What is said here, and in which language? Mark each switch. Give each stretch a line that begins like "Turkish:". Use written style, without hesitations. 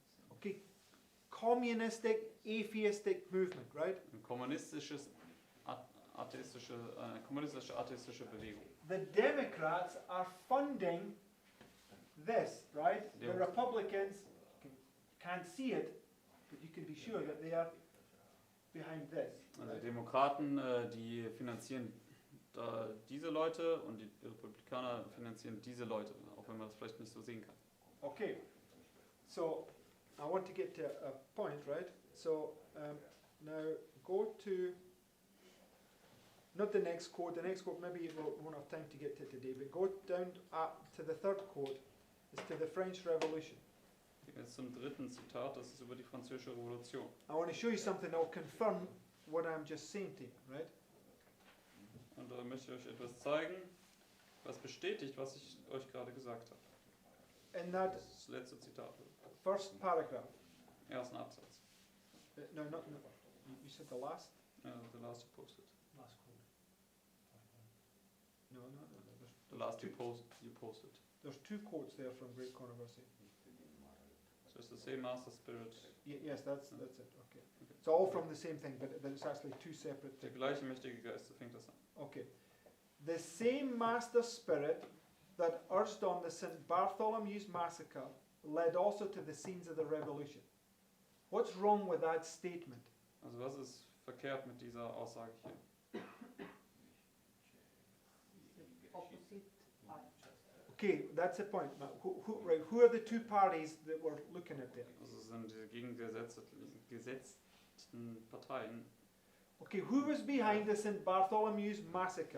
English: Okay, communistic, atheistic movement, right?
German: Eine kommunistische atheistische Bewegung.
English: The Democrats are funding this, right? The Yeah. Republicans can't see it, but you can be sure that they are behind this.
German: Also
English: right?
German: die Demokraten, die finanzieren diese Leute und die Republikaner finanzieren diese Leute, auch wenn man das vielleicht nicht so sehen kann.
English: Okay, so I want to get to a point, right? So now go to, not the next quote, maybe we won't have time to get to today, but go down to the third quote, it's to the French Revolution.
German: Jetzt zum dritten Zitat, das ist über die Französische Revolution.
English: I want to show you something that will confirm what I'm just saying to you, right?
German: Und da möchte ich euch etwas zeigen, was bestätigt, was ich euch gerade gesagt habe.
English: In that
German: Das ist das letzte Zitat,
English: first paragraph,
German: ersten Absatz.
English: no, you said the last? The last you posted. Last quote. No. The last you posted. There's two quotes there from Great Controversy. So it's the same Master Spirit. Yes, that's it. Okay. It's all from the same thing, but it's actually two separate
German: Der
English: things.
German: gleiche mächtige Geist, so fängt das an.
English: Okay. The same master spirit that urged on the St. Bartholomew's massacre led also to the scenes of the revolution. What's wrong with that statement?
German: Also was ist verkehrt mit dieser Aussage hier?
English: Opposite party. Okay, that's the point. Now, who are the two parties that we're looking at there?
German: Also es sind die gegengesetzten Parteien.
English: Okay, who was behind the St. Bartholomew's massacre?